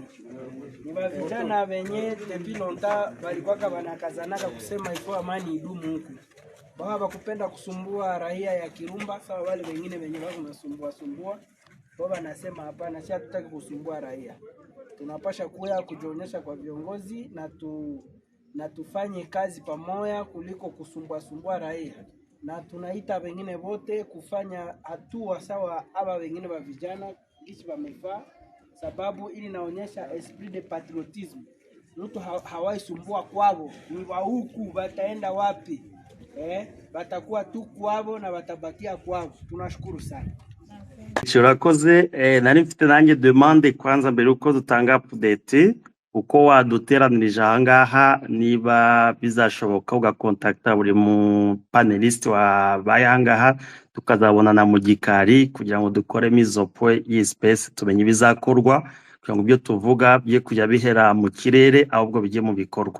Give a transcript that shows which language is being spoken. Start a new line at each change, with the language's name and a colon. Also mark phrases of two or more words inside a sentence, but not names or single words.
Swahili: Ni vijana wenye
French: depuis longtemps
Swahili: walikuwa wanakazanaka kusema iko amani idumu huku. Wao hawakupenda kusumbua raia ya Kirumba sawa wale wengine wenye wao wanasumbua. Wao wanasema hapana, sisi hatutaki kusumbua raia. Tunapasha kuja kujionyesha kwa viongozi na tufanye kazi pamoja kuliko kusumbua raia, na tunaita wengine wote kufanya hatua sawa aba wengine wa vijana kisi wamefaa, sababu ili naonyesha
French: esprit de patriotisme.
Swahili: Mtu hawaisumbua kwao, ni wa huku wataenda wapi? Watakuwa tu kwao na watabakia kwao. Tunashukuru sana.
Kinyarwanda: Urakoze. Nari mfite nanjye demande kwanza mbere uko dutanga update uko waduteranirije ahangaha, niba bizashoboka ugakontakta buri mu panelist wabaye ahangaha tukazabonana mu gikari kugira ngo dukoremo izo point y'ispace tumenye bizakorwa kugira ngo ibyo tuvuga bye kujya bihera mu kirere ahubwo bijye mu bikorwa.